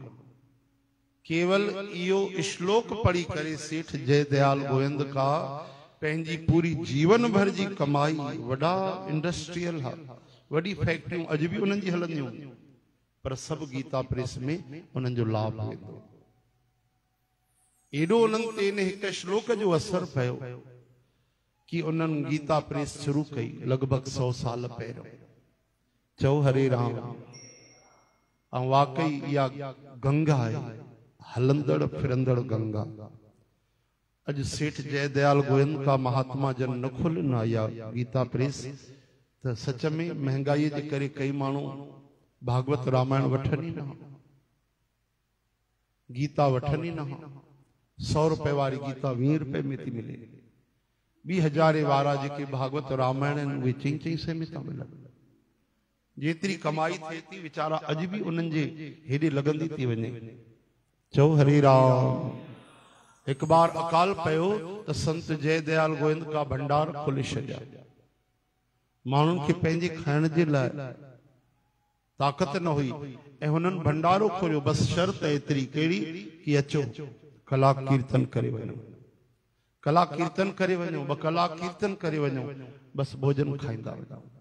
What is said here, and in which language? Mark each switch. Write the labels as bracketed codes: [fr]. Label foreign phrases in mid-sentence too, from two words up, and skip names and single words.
[sd] केवल इहो श्लोक पढ़ी करे सेठ जयदयाल गोविंद का पंहिंजी पूरी जीवन भर जी कमाई, वॾा इंडस्ट्रियल हा, वॾी फैक्ट्रियूं अॼु बि उन्हनि जी हलंदियूं, पर सभु गीता प्रेस में उन्हनि जो लाभ वेंदो। एॾो उन्हनि ते इन हिकु श्लोक जो असर पियो कि उन्हनि गीता प्रेस शुरू कई लॻभॻि 100 साल पहिरियों। चओ हरे राम। ऐं वाकई इहा गंगा आहे, हलंदड़ फिरंदड़ गंगा। अॼु सेठ जयदयाल गोविंद का महात्मा जन न खोलनि इहा गीता प्रेस, त सच में महांगाईअ जे करे कई माण्हू भागवत रामायण वठनि ई न, गीता वठनि ई न। 100 रुपए वारी गीता 20 रुपए में थी मिले। 20,000 वारा जेके भागवत रामायण आहिनि उहे 4-4 में था मिलनि। जेतिरी कमाई थिए थी वीचारा अॼु बि उन्हनि जे हेॾे लॻंदी थी वञे। चओ हरे राम। हिकु बार अकाल पियो त संत जयदयाल गोविंद का भंडार खोले छॾिया। माण्हुनि खे पंहिंजे खाइण जे लाइ ताक़त न हुई ऐं हुननि भंडारो खोलियो। बसि शर्त एतिरी कहिड़ी कि अचो कलाक कीर्तन करे वञो, कलाक कीर्तन करे वञो, 2 कलाक कीर्तन करे वञो, बसि भोजन खाईंदा वञो।